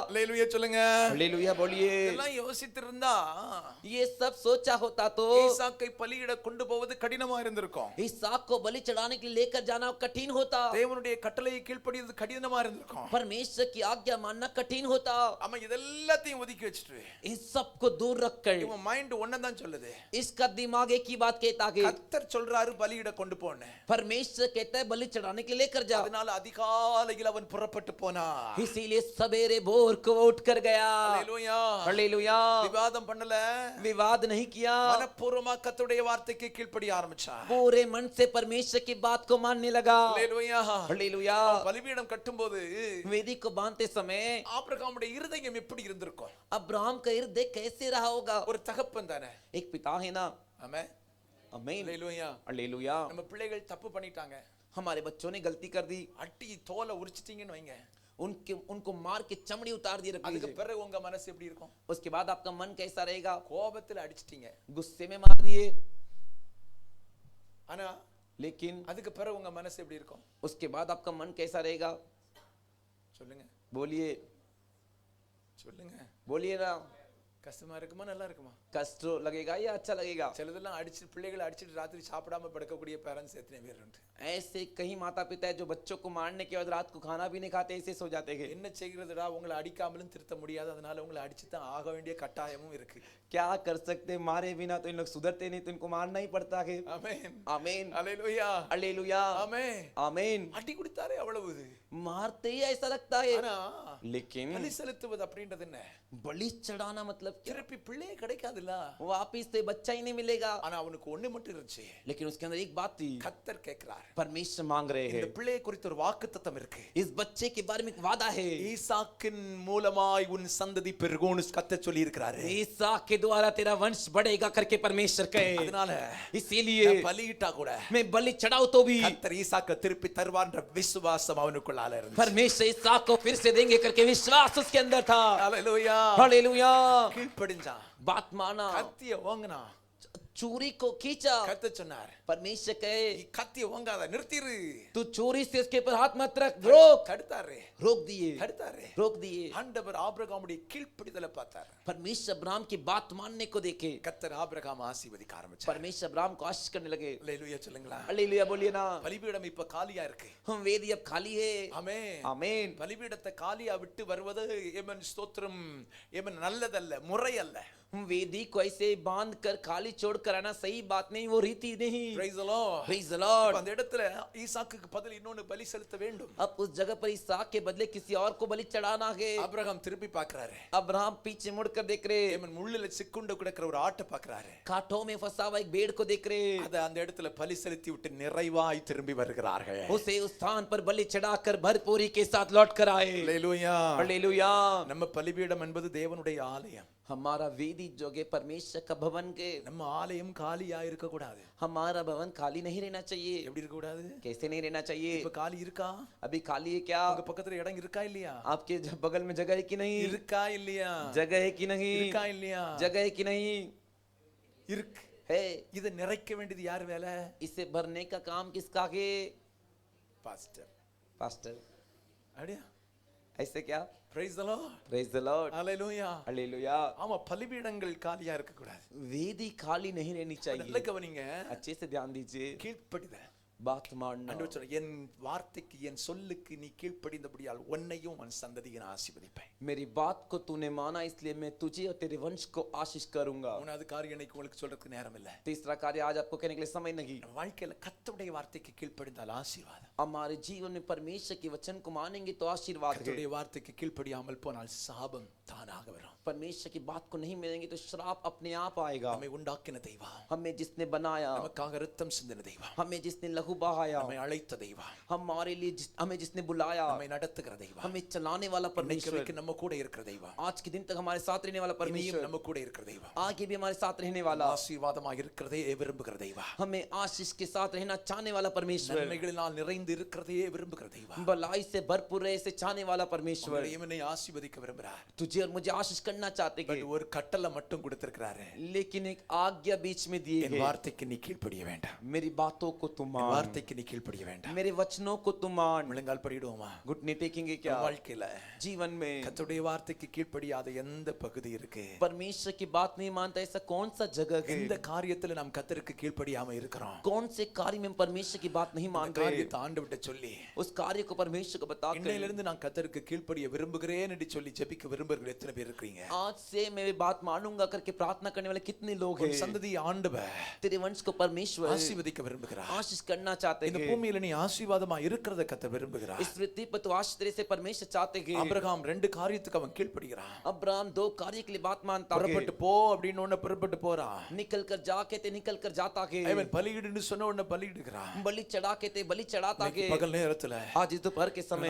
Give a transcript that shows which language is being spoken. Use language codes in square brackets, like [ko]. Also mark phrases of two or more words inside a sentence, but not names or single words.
[ta] அல்லேலூயா சொல்லுங்க. [hi] हालेलुया बोलिए। [ta] இதெல்லாம் யோசித்திருந்தா [hi] ये सब सोचा होता तो [ta] ஈசாக்கை பலியிட கொண்டு போவது கடினமா இருந்திருக்கும். [hi] इसहाक को बलि चढ़ाने के लिए लेकर जाना कठिन होता, [ta] தேவனுடைய கட்டளையை கீழ்ப்படிவது கடினமா இருந்திருக்கும். [hi] परमेश्वर की आज्ञा मानना कठिन होता। [ta] ஆமா இதெல்லாத்தையும் ஒதுக்கி வச்சிட்டு [hi] इन सब को दूर रखकर [ta] இவன் மைண்ட் ஒன்னதான் சொல்லுது. [hi] इसका दिमाग एक ही बात कहता है, [ta] கத்தர் சொல்றாரு பலியிட கொண்டு போன்னு. [hi] परमेश्वर कहता है बलि चढ़ाने के लिए लेकर जा। [ta] அதனால அதிகாலையில் அவன் புறப்பட்டு போனான். [hi] इसीलिए सवेरे भोर को उठ कर गया। [ta] அல்லேலூயா. [hi] हालेलुया। [ta] விவாதம் பண்ணல, [hi] विवाद नहीं किया, [ta] மனப்பூர்வமா கர்த்தருடைய வார்த்தைக்கு கீழ்ப்படிய ஆரம்பிச்சான். [hi] पूरे मन से परमेश्वर की बात को मानने लगा। [ta] அல்லேலூயா. [hi] हालेलुया। [ta] பலிபீடம் கட்டும்போது [hi] वेदी को बांधते समय [ta] ஆபிரகாமுடைய இருதயம் எப்படி இருந்திருக்கும்? [hi] अब्राहम का हृदय कैसे रहा होगा? [ta] ஒரு தகப்பன் தானே. [hi] एक पिता है ना। [ta] ஆமென். [hi] आमीन। [ta] அல்லேலூயா. [hi] हालेलुया। [ta] நம்ம பிள்ளைகள் தப்பு பண்ணிட்டாங்க, [hi] हमारे बच्चों ने गलती कर दी, [ta] அட்டி தோலை உரிச்சிட்டீங்கன்னு வைங்க, [hi] उनको मार के चमड़ी उतार दी, रख [ta] அதுக்கு [hi] लीजिए। [ta] பிறகு உங்க மனசு எப்படி இருக்கும்? [hi] उसके बाद आपका मन कैसा रहेगा? [ta] கோபத்துல அடிச்சிட்டீங்க, [hi] गुस्से में मार दिए, [ta] ஆனா [hi] लेकिन [ta] அதுக்கு பிறகு உங்க மனசு எப்படி இருக்கும்? [hi] उसके बाद आपका मन कैसा रहेगा? [ta] சொல்லுங்க [hi] बोलिए, [ta] சொல்லுங்க. [hi] बोलिए ना। [ta] கஷ்டமா இருக்குமா நல்லா இருக்குமா? [hi] कष्ट लगेगा या अच्छा लगेगा? [ta] சிலதெல்லாம் அடிச்சு பிள்ளைகளை அடிச்சிட்டு ராத்திரி சாப்பிடாம படுக்கக்கூடிய பேரண்ட்ஸ் எத்தனை பேர் உண்டு? [hi] ऐसे कई माता पिता है जो बच्चों को मारने के बाद रात को खाना भी नहीं खाते, ऐसे सो जाते हैं। [ta] என்ன செய்கிறதுடா, உங்களை அடிக்காமலும் திருத்த முடியாது, அதனால உங்களை அடிச்சு தான் ஆக வேண்டிய கட்டாயமும் இருக்கு. [hi] क्या कर सकते, मारे बिना तो इन लोग सुधरते नहीं, तो इनको मारना ही पड़ता है। [ta] ஆமென். [hi] आमीन। [ta] அல்லேலூயா. [hi] हालेलुया। [ta] ஆமென். [hi] आमीन। [ta] அடி குடித்தாரே அவ்வளவு. [hi] मारते ही ऐसा लगता है, [ta] ஆனா [hi] लेकिन [ta] பலி செலுத்துவது அப்படின்றது என்ன? [hi] बलि चढ़ाना मतलब क्या? [ta] திருப்பி பிள்ளையே கிடைக்காதுல்ல. [hi] वापिस से बच्चा ही नहीं मिलेगा। [ta] ஆனா அவனுக்கு ஒண்ணு மட்டும் இருந்துச்சு. [hi] लेकिन उसके अंदर एक बात थी, [ta] கர்த்தர் கேட்கிறார், [hi] परमेश्वर मांग रहे [ta] இந்த [hi] हैं, [ta] பிள்ளையை குறித்து ஒரு வாக்குத்தத்தம் இருக்கு. [hi] इस बच्चे के बारे में एक वादा है, [ta] ஈசாக்கின் மூலமாய் உன் சந்ததி பெருகும்னு கர்த்தர் சொல்லி இருக்கிறாரு. [hi] ईसाक के द्वारा तेरा वंश बढ़ेगा करके परमेश्वर कहे। [ta] அதனால [hi] इसीलिए [ta] பலியிட்டா கூட [hi] मैं बलि चढ़ाऊं तो भी [ta] கர்த்தர் ஈசாக்கை திருப்பி தருவான்ற விசுவாசம் அவனுக்குள்ளால இருந்துச்சு. [hi] परमेश्वर ईसाक को फिर से देंगे करके विश्वास उसके अंदर था। [ta] அல்லேலூயா. [hi] हालेलुया। [ta] கீழ்ப்படிஞ்சான், [hi] बात माना, [ta] கத்திய ஓங்கினா, [hi] चोरी को खींचा। [ta] கர்த்தர் சொன்னார், [hi] परमेश्वर कहे [ta] நீ கத்திய ஓங்காத, நிறுத்திரு. [hi] तू चोरी से उसके ऊपर हाथ मत रख, रोक। [ta] தடுத்தாரு, [hi] रोक दिए, [ta] தடுத்தாரு. [hi] रोक दिए। [ta] ஆண்டவர் ஆபிரகாமுடைய கீழ்ப்படிதலை பார்த்தார். [hi] परमेश्वर अब्राहम की बात मानने को देखे, [ta] கர்த்தர் ஆபிரகாம் ஆசீர்வதிக்க ஆரம்பிச்சார். [hi] परमेश्वर अब्राहम को आशीष करने लगे। [ta] அல்லேலூயா சொல்லுங்களா. [hi] हालेलुया बोलिए ना। [ta] பலிபீடம் இப்ப காலியா இருக்கு. [hi] हम वेदी अब खाली है। [ta] ஆமென். [hi] आमीन। [ta] பலிபீடத்தை காலியா விட்டு வருவது ஏமன் ஸ்தோத்திரம், ஏமன் நல்லதல்ல, முறை அல்ல. [hi] हम वेदी को ऐसे बांध कर खाली छोड़ कर आना सही बात नहीं, वो रीति नहीं। [en] Praise the Lord. Praise the Lord। [ta] அந்த இடத்துல ஈசாக்குக்கு பதில் இன்னொன்னு பலி செலுத்த வேண்டும். [hi] अब उस जगह पर इसहाक के बदले किसी और को बलि चढ़ाना है। [ta] ஆபிரகாம் திருப்பி பார்க்கறாரு. [hi] अब्राहम पीछे मुड़कर देख रहे, [ta] ஏமன் முள்ளில சிக்குண்டு கிடக்கிற ஒரு ஆட்டை பார்க்கறாரு. [hi] कांटों में फंसा हुआ एक भेड़ को देख रहे, [ta] அத அந்த இடத்துல பலி செலுத்தி விட்டு நிறைவாய் திரும்பி வருகிறார்கள். [hi] उसे उस स्थान पर बलि चढ़ाकर भरपूरी के साथ लौट कर आए। [ta] அல்லேலூயா. [hi] हालेलुया। [ta] நம்ம பலிபீடம் என்பது தேவனுடைய ஆலயம். [hi] हमारा वेदी जो है परमेश्वर का भवन के, [ta] நம்ம ஆலயம் காலியா இருக்க கூடாது. [hi] हमारा भवन खाली नहीं रहना चाहिए। [ta] எப்படி இருக்க கூடாது? [hi] कैसे नहीं रहना चाहिए? [ta] இப்ப காலி இருக்கா? [hi] अभी खाली है क्या? [ta] உங்க பக்கத்துல இடம் இருக்கா இல்லையா? [hi] आपके बगल में जगह है कि नहीं? [ta] இருக்கா இல்லையா? [hi] जगह है कि नहीं? [ta] இருக்கா இல்லையா? [hi] जगह है कि नहीं? [ta] இருக்கு. [hi] है। [ta] இதை நிறைக்க வேண்டியது யார் வேலை? [hi] इसे भरने का काम किसका है? [ta] பாஸ்டர். [hi] पास्टर। [ta] அப்படியா? [hi] ऐसे क्या? [en] Praise the Lord. Praise the Lord। Hallelujah. [hi] हालेलुया। [ta] ஆமா பலிபீடங்கள் காலியா இருக்க கூடாது. [hi] वेदी खाली नहीं रहनी [ta] நல்ல [hi] चाहिए। [ta] கவனிங்க. [hi] अच्छे से ध्यान दीजिए। [ta] கீழ்ப்படிதல். [hi] बात मानना। [ta] ஆண்டவர் சொல்றார், என் வார்த்தைக்கு என் சொல்லுக்கு நீ கீழ்ப்படிந்தபடியால் உன்னையும் உன் சந்ததியை நான் ஆசீர்வதிப்பேன். [hi] मेरी बात को तूने माना इसलिए मैं तुझे और तेरे वंश को आशीष करूंगा। [ta] மூணாவது காரியம் இன்னைக்கு உங்களுக்கு சொல்றதுக்கு நேரம் இல்ல. [hi] तीसरा कार्य आज आपको कहने के लिए समय नहीं। [ta] நம்ம வாழ்க்கையில கர்த்தருடைய வார்த்தைக்கு கீழ்ப்படிந்தால் ஆசீர்வாதம். [hi] हमारे जीवन में परमेश्वर के वचन को मानेंगे तो आशीर्वाद है। [ta] கர்த்தருடைய வார்த்தைக்கு கீழ்ப்படியாமல் போனால் சாபம் தானாக வரும். [hi] परमेश्वर की बात को नहीं मिलेंगे तो श्राप अपने आप आएगा। [ta] நம்மை உண்டாக்கின தெய்வம், [hi] हमें जिसने बनाया, [ta] நமக்காக ரத்தம் சிந்தின தெய்வம், [hi] हमें जिसने लहू बहाया, [ta] நம்மை அழைத்த தெய்வம், [hi] हमारे लिए हमें जिसने बुलाया, [ta] நம்மை நடத்துகிற தெய்வம், [hi] हमें चलाने वाला [ta] இன்னைக்கு [hi] परमेश्वर, [ta] வரைக்கும் நம்ம கூட இருக்கிற தெய்வம், [hi] आज के दिन तक हमारे साथ रहने वाला [ta] இனியும் [hi] परमेश्वर, [ta] நம்ம கூட இருக்கிற தெய்வம், [hi] आगे भी हमारे साथ रहने वाला, [ta] ஆசீர்வாதமாக இருக்கிறதே விரும்புகிற தெய்வம், [hi] हमें आशीष के साथ रहना चाहने वाला परमेश्वर, [ta] நன்மைகளினால் நிறைந்து இருக்கிறதே விரும்புகிற தெய்வம், [hi] भलाई से भरपूर रहे से चाहने वाला परमेश्वर, [ta] உங்களையும் என்னை ஆசீர்வதிக்க விரும்புகிறார். [hi] तुझे और मुझे आशीष करना चाहते हैं, [ta] ஒரு கட்டளை மட்டும் கொடுத்திருக்கிறாரு. [hi] लेकिन एक आज्ञा बीच में दिए [ta] என் [hi] है, [ta] வார்த்தைக்கு நீ கீழ்ப்படிய வேண்டாம். [hi] मेरी बातों को तुम मान, [ta] வார்த்தைக்கு நீ கீழ்ப்படிய வேண்டாம். [hi] मेरे वचनों को तुम मान. [ta] முழங்கால் படிடுவோமா? [hi] घुटने टेकेंगे क्या? [ta] வாழ்க்கையில [hi] जीवन में [ta] கர்த்தருடைய வார்த்தைக்கு கீழ்ப்படியாத எந்த பகுதி இருக்கு? [hi] परमेश्वर की बात नहीं मानता ऐसा कौन सा जगह है? [ta] எந்த காரியத்துல நாம் கர்த்தருக்கு கீழ்ப்படியாம இருக்கிறோம்? [hi] कौन से कार्य में परमेश्वर की बात नहीं मान रहे? [ta] காரியத்தை ஆண்டவர்ட்ட சொல்லி [hi] उस कार्य को परमेश्वर को बता कर [ta] இன்னையிலிருந்து நான் கர்த்தருக்கு கீழ்ப்படிய விரும்புகிறேன் என்று சொல்லி ஜெபிக்க விரும்புகிறவர்கள் எத்தனை பேர் இருக்கீங்க? [hi] आज से मैं बात मानूंगा करके प्रार्थना करने वाले कितने लोग [ta] உன் [hi] हैं? [ta] சந்ததி ஆண்டவர் [hi] तेरे वंश को परमेश्वर [ta] ஆசீர்வதிக்க விரும்புகிறார். [hi] आशीष करना चाहते [ta] இந்த [hi] हैं. [ta] பூமியில நீ ஆசீர்வாதமா இருக்கிறத கர்த்தர் விரும்புகிறார். [hi] इस पृथ्वी पर तो आशीष तेरे से परमेश्वर चाहते हैं. [ta] ஆபிரகாம் ரெண்டு காரியத்துக்கு அவன் கீழ்ப்படிகிறான். [hi] अब्राहम दो कार्य के लिए बात मानता [ta] புறப்பட்டு [hi] है. [ta] போ அப்படின்னு ஒண்ணு புறப்பட்டு போறான். [hi] निकल कर जा कहते निकल कर जाता है. [ta] அவன் பலியிடுன்னு சொன்ன உடனே பலியிடுகிறான். [hi] बलि चढ़ा कहते बलि चढ़ाता [ta] இன்னைக்கு [hi] है. [ta] பகல் நேரத்துல [hi] आज इस दोपहर के समय